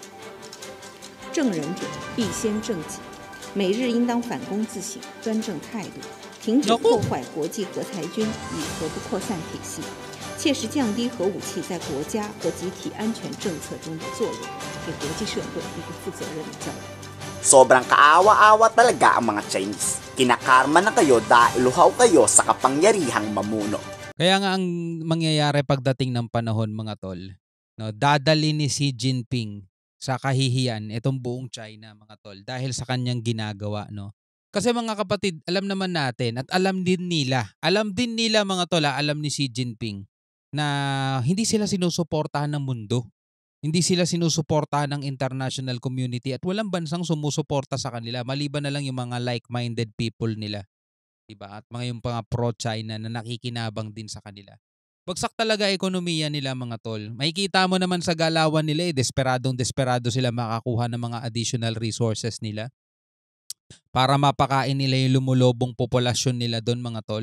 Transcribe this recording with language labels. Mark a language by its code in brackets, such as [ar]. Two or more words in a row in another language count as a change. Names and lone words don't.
[zh] 正人者必先正己，美日应当反躬自省，端正态度，停止破坏国际核裁军与核不扩散体系，切实降低核武器在国家和集体安全政策中的作用，给国际社会一个负责任的交代。 [tl] Sobrang kaawa-awa talaga ang mga Chinese. Kinakarma na kayo dahil luhaw kayo sa kapangyarihang mamuno. Kaya nga ang mangyayari pagdating ng panahon mga tol, no, dadali ni Xi Jinping sa kahihiyan itong buong China mga tol dahil sa kanyang ginagawa, no. Kasi mga kapatid, alam naman natin at alam din nila mga tol, alam ni Xi Jinping na hindi sila sinusuportahan ng mundo. Hindi sila sinusuportahan ng [en] international community [tl] at walang bansang sumusuporta sa kanila maliban na lang yung mga [en] like-minded people [tl] nila. Diba? At yung mga pro-China na nakikinabang din sa kanila. Bagsak talaga ekonomiya nila mga tol. Makikita mo naman sa galawan nila desperado sila makakuha ng mga [en] additional resources [tl] nila para mapakain nila yung lumulobong populasyon nila doon mga tol.